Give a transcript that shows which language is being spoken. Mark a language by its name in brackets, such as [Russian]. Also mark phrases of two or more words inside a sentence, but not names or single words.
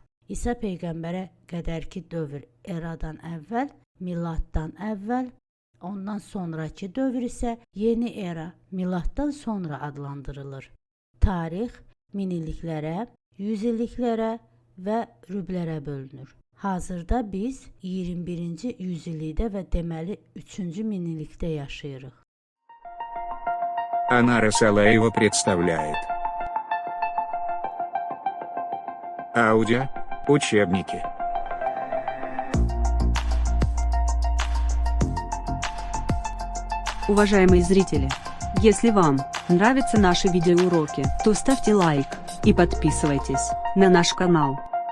[Azerbaijani] İsa Peyğəmbərə qədərki dövr eradan əvvəl, miladdan əvvəl, ondan sonraki dövr isə yeni era, miladdan sonra adlandırılır. Tarix minilliklərə, yüzilliklərə və rüblərə bölünür. Hazırda biz 21-ci yüzillikdə və deməli 3-cü minillikdə yaşayırıq. [Russian] Анара Салаева представляет. Аудио учебники. Уважаемые зрители, если вам нравятся наши видеоуроки, то ставьте лайк и подписывайтесь на наш канал.